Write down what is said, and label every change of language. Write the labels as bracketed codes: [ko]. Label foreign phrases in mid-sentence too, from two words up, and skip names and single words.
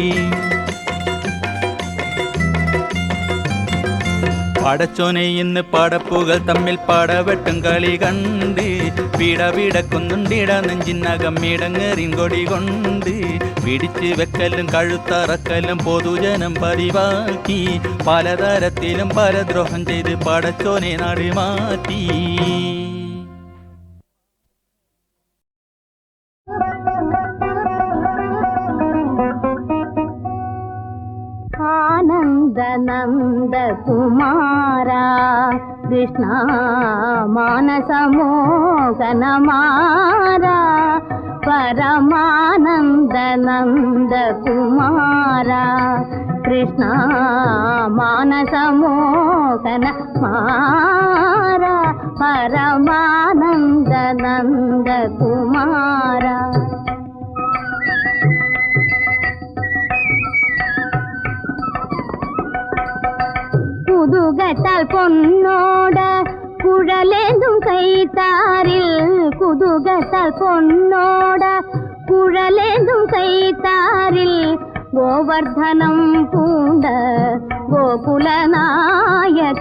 [ml] പടച്ചോനെ ഇന്ന് പടപ്പുകൾ തമ്മിൽ പടവെട്ടും കളി കണ്ട് പീടപീടക്കുന്നുണ്ടിട നെഞ്ചിനകം ഇടങ്ങേറിൻ കൊടി കൊണ്ട് പിടിച്ച് വെക്കലും കഴുത്തറക്കലും പൊതുജനം പതിവാക്കി പലതരത്തിലും പരദ്രോഹം ചെയ്ത് പടച്ചോനെ നാട് മാറ്റി. [sa] नंद कुमारा कृष्ण मानसमोहन मारा परमानंद नंद कुमारा कृष्ण मानसमोहन मारा परमानंद नंद कुमारा. [ml] കുതുകത്താൽ പൊന്നോട കുഴലേന്തും കൈത്താരിൽ കുതുകത്താൽ പൊന്നോട കുഴലേന്തും കൈത്താരിൽ ഗോവർദ്ധനം പൂണ്ട ഗോകുലനായക.